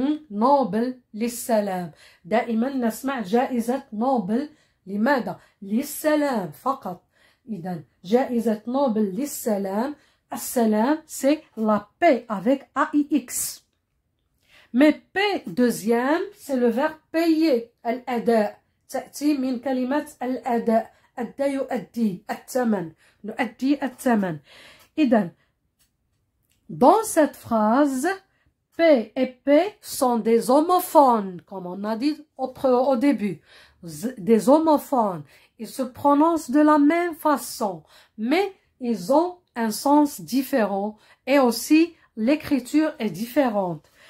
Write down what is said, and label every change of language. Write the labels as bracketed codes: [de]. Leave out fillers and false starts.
[ar] نوبل للسلام. دائما نسمع جائزة نوبل. لماذا؟ للسلام فقط. إذن جائزة نوبل للسلام. [fr] السلام c'est la paix avec AIX. Mais paix deuxième c'est le verbe payer. [ar] الأداء تأتي من كلمة الأداء. أدى يؤدي الثمن. نؤدي الثمن. [fr] إذن dans cette phrase, paix et paix sont des homophones, comme on a dit au début. Des homophones. Ils se prononcent de la même façon, mais ils ont un sens différent et aussi l'écriture est différente.